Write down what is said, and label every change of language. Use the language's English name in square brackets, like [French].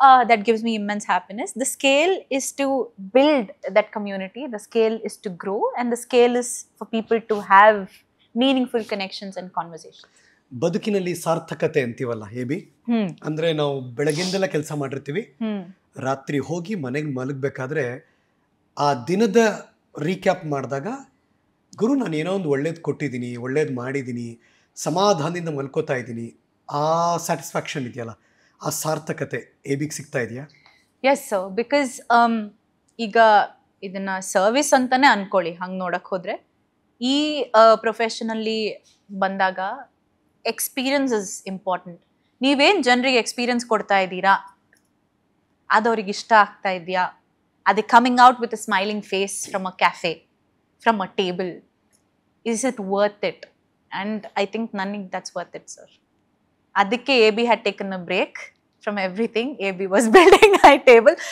[English] That gives me immense happiness. The scale is to build that community. The scale is to grow, and the scale is for people to have meaningful connections and conversations. [Kannada] ಬದುಕಿನಲ್ಲಿ ಸಾರ್ಥಕತೆ ಅಂತೀವಲ್ಲ ಹೇಬಿ, ಅಂದ್ರೆ ನಾವು ಬೆಳಗ್ಗೆಯಿಂದೆಲ್ಲ ಕೆಲಸ ಮಾಡಿರ್ತೀವಿ, ರಾತ್ರಿ ಹೋಗಿ ಮನೆಗೆ ಮಲಗಬೇಕಾದ್ರೆ ಆ ದಿನದ ರೀಕ್ಯಾಪ್ ಮಾಡಿದಾಗ, ಗುರು ನಾನು ಏನೋ ಒಂದು ಒಳ್ಳೇದು ಕೊಟ್ಟಿದ್ದೀನಿ, ಒಳ್ಳೇದು ಮಾಡಿದ್ದೀನಿ, ಸಮಾಧಾನದಿಂದ ಮಲ್ಕೋತಾ ಇದ್ದೀನಿ, ಆ ಸ್ಯಾಟಿಸ್ಫ್ಯಾಕ್ಷನ್ ಇದೆಯಲ್ಲ, ಆ ಸಾರ್ಥಕತೆ ಎಬಿಗೆ ಸಿಗ್ತಾ ಇದೆಯಾ? ಎಸ್ ಸರ್, ಬಿಕಾಸ್ ಈಗ ಇದನ್ನ ಸರ್ವಿಸ್ ಅಂತಾನೆ ಅನ್ಕೊಳ್ಳಿ. ಹಂಗೆ ನೋಡಕ್ ಹೋದ್ರೆ ಈ ಪ್ರೊಫೆಷನಲ್ಲಿ ಬಂದಾಗ ಎಕ್ಸ್ಪೀರಿಯನ್ಸ್ ಇಸ್ ಇಂಪಾರ್ಟೆಂಟ್. ನೀವೇನು ಜನರಿಗೆ ಎಕ್ಸ್ಪೀರಿಯನ್ಸ್ ಕೊಡ್ತಾ ಇದ್ದೀರಾ, ಅದು ಅವ್ರಿಗೆ ಇಷ್ಟ ಆಗ್ತಾ ಇದೆಯಾ, ಅದೇ [English] Coming out with a smiling face from a cafe, from a table, is it worth it? And I think ನನಗೆ that's worth it sir. [Kannada] ಅದಕ್ಕೆ [English] AB had taken a break from everything. AB was building high table.